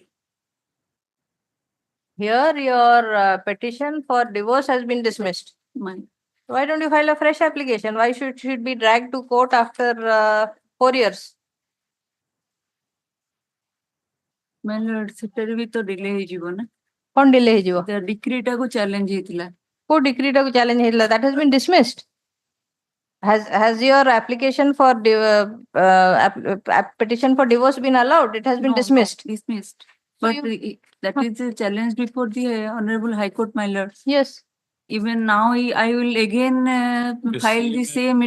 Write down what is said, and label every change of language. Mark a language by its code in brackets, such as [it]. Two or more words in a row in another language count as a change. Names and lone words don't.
[en] Here your petition for divorce has been dismissed. Why don't you file a fresh application? Why should be dragged to court after 4 years? My lord, [or] ସେଟାରେ ବି ତ delay ହେଇଯିବ ନା? କଣ delay ହେଇଯିବ? [en] The decree [or] ଟାକୁ challenge ହେଇଥିଲା. କୋଉ decree ଟାକୁ challenge ହେଇଥିଲା? [en] That has been dismissed. Has your application for petition for divorce been allowed? It has been dismissed. Dismissed. But that is a challenge before the Honorable High Court, my lord. Yes. Even now, I will again file the same.